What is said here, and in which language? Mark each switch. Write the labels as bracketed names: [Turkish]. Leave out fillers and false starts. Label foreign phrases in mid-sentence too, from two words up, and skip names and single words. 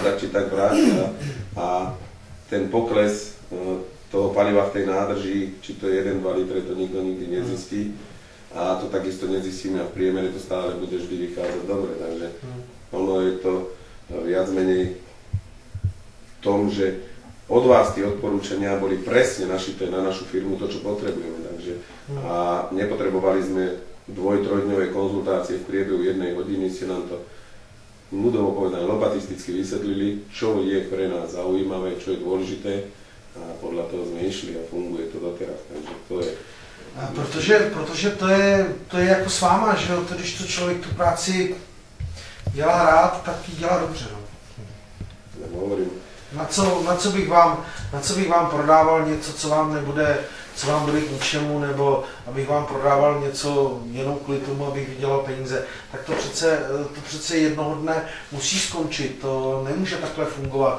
[Slovak] tak či tak vrátia a ten pokles toho paliva v tej nádrži, či to je 1-2 litre, to nikto nikdy nezistí a to takisto nezistíme a v priemere to stále bude vždy vychádzať dobre, takže ono je to viac menej v tom, že od vás tie odporúčania boli presne našité na našu firmu to, čo potrebujeme, takže a nepotrebovali sme dvoj-trojdňové konzultácie v priebehu 1 hodiny ste nám to ľudovo povedané lobatisticky vysvetlili, čo je pre nás zaujímavé, čo je dôležité a podľa toho sme išli a funguje to doteraz. Takže to je... [Czech] Protože to je jako s váma, že jo, to, když to člověk tu práci dělá rád, tak ji dělá dobře. No. Na co bych vám prodával něco, co vám bude k ničemu, nebo abych vám prodával něco jenom kvůli tomu, abych vydělal peníze, tak to přece jednoho dne musí skončit, to nemůže takhle fungovat.